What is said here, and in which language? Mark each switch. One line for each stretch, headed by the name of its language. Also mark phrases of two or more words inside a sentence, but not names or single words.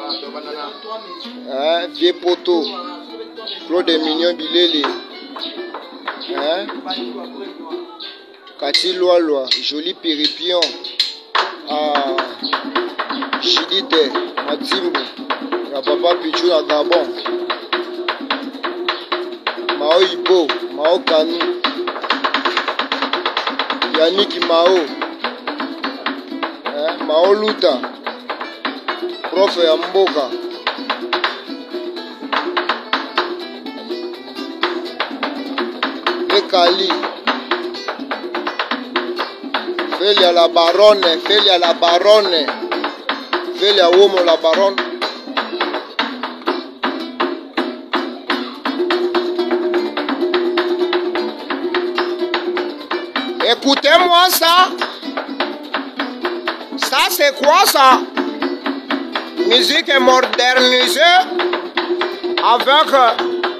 French: Vieux Poto, Claude Mignon Bilele, Kati Loaloa, Joli Piripion, Jidite Matimbo, Papa Pichou na Gabon, Mao Ibo, Mao Kanu, Yannick Mao, Mao Luta, Prof Yamboka, Ekali, Felia la Baronne, Felia Womo la Baronne. Écoutez-moi ça. Ça c'est quoi ça? Musique modernisée avec